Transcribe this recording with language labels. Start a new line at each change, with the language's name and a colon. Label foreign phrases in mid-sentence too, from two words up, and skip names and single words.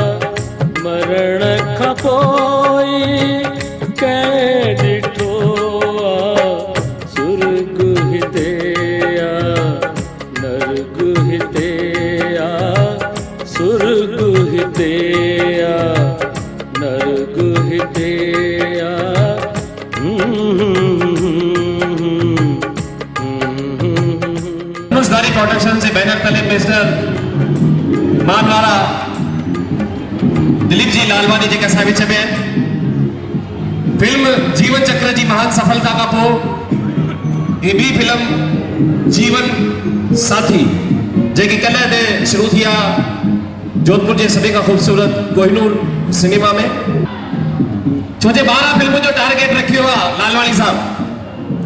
Sindhi: मरण खां पोइ कंहिं ॾिठो आ, सुर्ग हिते आ, नर्ग हिते आ, सुर्ग हिते आ, नर्ग हिते आ। धनुषधारी प्रोडक्शन
Hindi: से बैनर तले
Sindhi: मिस्टर मानवाला दिलीप जी लालवानी जेके असां विच में आहिनि। फिल्म जीवन चक्र जी महान सफलता खां पोइ ही ॿी फिल्म जीवन साथी जेकी कल्ह ते शुरू थी आहे जोधपुर जे सभी खां ख़ूबसूरत कोहिनूर सिनेमा में। छो जे 12 फिल्मों जो टारगेट रखियो आहे लालवानी साहब।